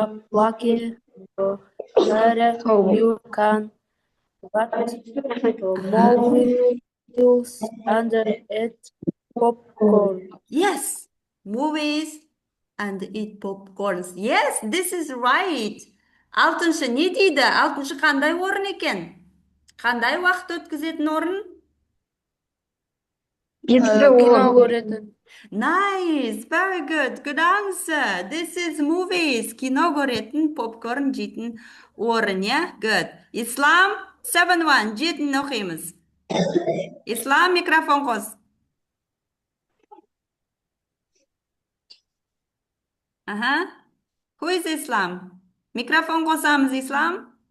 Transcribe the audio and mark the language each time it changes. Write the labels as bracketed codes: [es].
[en] what is a place where you can watch movies and eat popcorn. Yes, movies and eat popcorns. Yes, this is right. [kk] Алтыншы не дейді? Алтыншы қандай орын екен? Қандай уақыт өткізетін орын? Кино көретін. [en] Nice, very good, good answer. This is movies. [kk] Кино көретін, попкорн жейтін орын, [en] yeah? Good. [kk] Ислам, 7-1, жетін оқимыз. Ислам, микрофон қос. Аха. [en] Who is Islam? [kk] Микрофон қосамыз, Ислам.